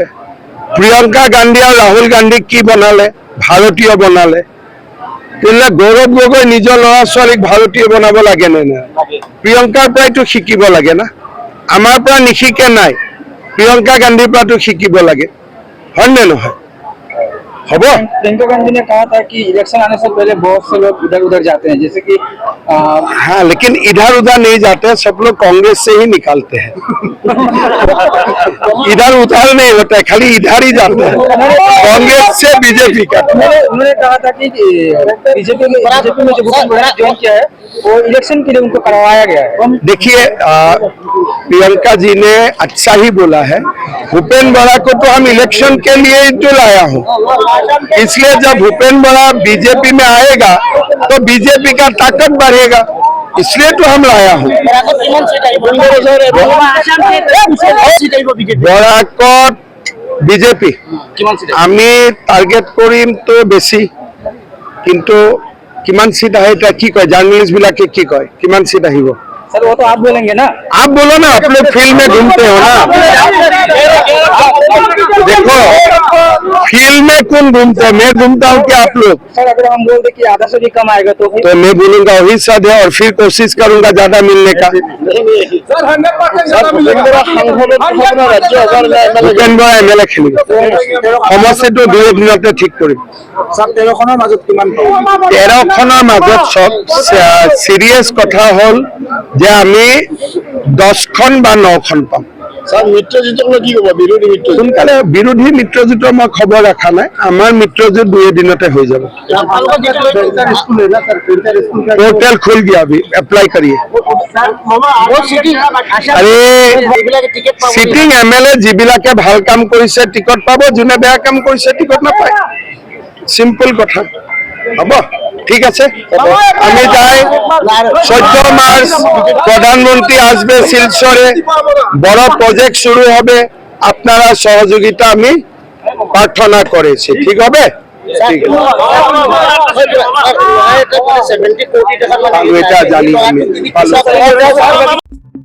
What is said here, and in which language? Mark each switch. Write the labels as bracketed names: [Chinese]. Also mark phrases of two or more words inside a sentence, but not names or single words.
[Assamese] প্ৰিয়ংকা গান্ধী আৰু ৰাহুল গান্ধীক কি বনালে? ভাৰতীয় বনালে। তেতিয়াহ'লে গৌৰৱ গগৈ নিজৰ ল'ৰা ছোৱালীক ভাৰতীয় বনাব লাগে নে নাই? প্ৰিয়ংকাৰ পৰাইতো শিকিব লাগে না। আমাৰ পৰা নিশিকে নাই, প্ৰিয়ংকা গান্ধীৰ পৰাতো শিকিব লাগে, হয় নে নহয়? হ'ব। [Hindi] प्रियंका गांधी ने कहा था कि इलेक्शन आने से पहले बहुत से लोग इधर उधर जाते हैं, जैसे कि हाँ, लेकिन इधर उधर नहीं जाते, सब लोग कांग्रेस से ही निकालते हैं। इधर उधर नहीं होता है, खाली इधर ही जाते हैं, कांग्रेस से बीजेपी का। उन्होंने कहा था कि बीजेपी में जो ज्वाइन किया है वो इलेक्शन के लिए उनको करवाया गया है। देखिए, प्रियंका जी ने अच्छा ही बोला है। भूपेन्द्र बड़ा को तो हम इलेक्शन के लिए ही तो लाया हूँ, इसलिए जब भूपेन्द्र बड़ा बीजेपी में आएगा तो बीजेपी का ताकत बढ़ेगा, इसलिए तो हम लाया हूँ। [Assamese] বৰাকত বিজেপি আমি টার্গেট কৰিম তো বেছি, কিন্তু কিমান সিট আহে এটা কি কয় জার্নালিস্ট বিলাকে কি কয়, কিমান সিট আহিব? [Hindi] सर वो तो आप बोलेंगे ना। आप बोलो ना, आप लोग फील्ड में घूमते हो ना। देखो, फील्ड में कौन घूमते हैं? मैं घूमता हूँ कि आप लोग? सर अगर हम बोल दे कि आधा से भी कम आएगा तो मैं बोलूंगा वही सद है, और फिर कोशिश करूंगा ज्यादा मिलने का। भूपेन्द्र MLA खेलिব, [Assamese] সমষ্টিটো 2 দিনতে ঠিক কৰিম। 13খনৰ মাজত চব সিরিয়াস কথা হল যে আমি 10খন বা 9খন পাম। সোনকালে বিৰোধী মিত্ৰজোঁটৰ মই খবৰ ৰখা নাই, আমাৰ মিত্ৰজোঁট 2 দিনতে হৈ যাব। [Hindi] पोर्टल खुल गया अभी, अप्लाई करिए। अरे सिटिंग MLA [Assamese] যিবিলাকে ভাল কাম কৰিছে টিকট পাব, যোনে বেয়া কাম কৰিছে টিকট নাপায়। সিম্পল কথা। হ'ব, ঠিক আছে। [Bangla] আমি যাই 14 মার্চ প্রধানমন্ত্রী আসবে শিলচরে, বড় প্রজেক্ট শুরু হবে। আপনারা সহযোগিতা আমি প্রার্থনা করেছি। ঠিক হবে? ঠিক আছে, আমি এটা জানি আমি ভালো।